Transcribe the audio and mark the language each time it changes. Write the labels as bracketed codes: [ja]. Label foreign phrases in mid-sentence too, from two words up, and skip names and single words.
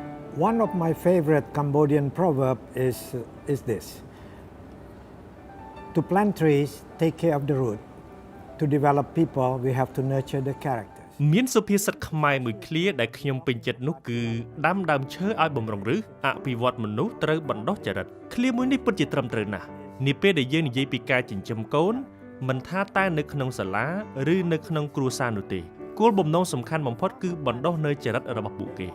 [en] One of my favorite Cambodian proverb is this. To plant trees, take care of the root. To develop people, we have to nurture the characters. [km] មានសុភាសិតខ្មែរមួយឃ្លាដែលខ្ញុំពេញចិត្តនោះគឺដាំដើមឈើឲ្យបំរុងឫសអភិវឌ្ឍមនុស្សត្រូវបណ្ដុះចរិតឃ្លាមួយនេះពិតជាត្រឹមត្រូវណាស់នាពេលដែលយើងនិយាយពីការចិញ្ចឹមកូនមិនថាតែនៅក្នុងសាលាឬនៅក្នុងគ្រួសារនោះទេគោលបំណងសំខាន់បំផុតគឺបណ្ដុះនៅចរិតរបស់ពួកគេ